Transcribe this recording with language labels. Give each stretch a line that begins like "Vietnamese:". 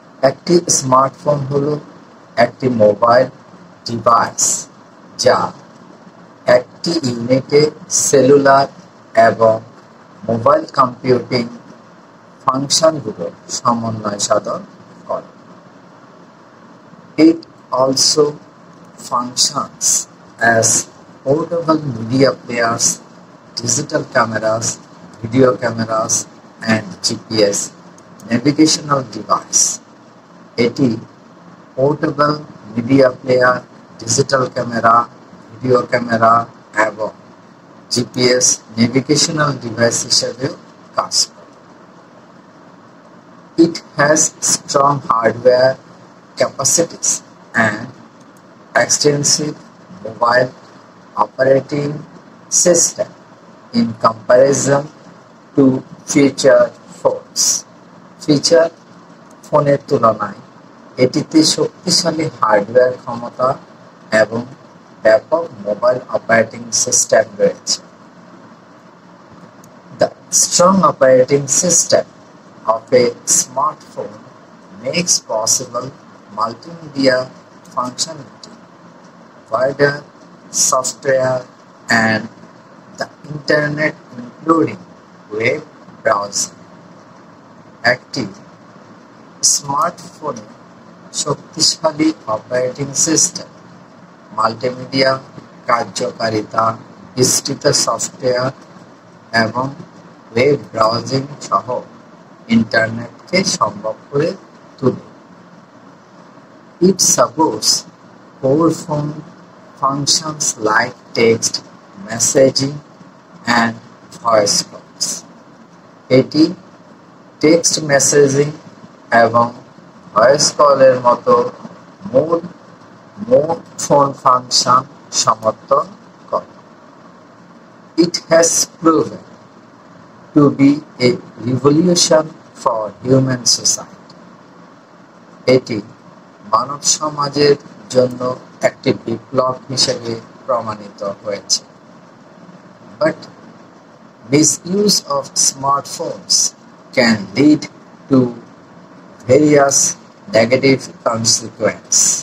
Bangla: একটি স্মার্টফোন হলো একটি মোবাইল ডিভাইস যা একটি ইউনিটে সেলুলার এবং মোবাইল কম্পিউটিং ফাংশনগুলো সমন্বয় সাধন করে।
English: It also functions as portable media players, digital cameras, video cameras, and GPS navigational device.
Bangla: এটি portable media player, digital camera, video camera এবং জিপিএস নেভিগেশনাল ডিভাইস হিসেবেও কাজ করে।
English: It has strong hardware capacities and extensive mobile operating system in comparison to feature phones.
Bangla: Feature ফোনের তুলনায় এটিতে শক্তিশালী hardware ক্ষমতা এবং ব্যাপক মোবাইল অপারেটিং সিস্টেম রয়েছে।
English: The strong operating system of a smartphone makes possible multimedia functionality, wider software, and the internet, including web browsing.
Bangla: একটি স্মার্টফোনে শক্তিশালী অপারেটিং সিস্টেম, মাল্টিমিডিয়া কার্যকারিতা, বিস্তৃত সফটওয়্যার এবং ওয়েব ব্রাউজিং সহ ইন্টারনেটকে সম্ভব করে তোলে।
English: It supports core phone functions like text, messaging, and voice calls.
Bangla: এটি টেক্সট মেসেজিং এবং ভয়েস কলের মতো মূল ফোন ফাংশন সমর্থন করে।
English: It has proven to be a revolution for human society.
Bangla: এটি মানব সমাজের জন্য একটি বিপ্লব হিসেবে প্রমাণিত হয়েছে।
English: But misuse of smartphones can lead to various negative consequences.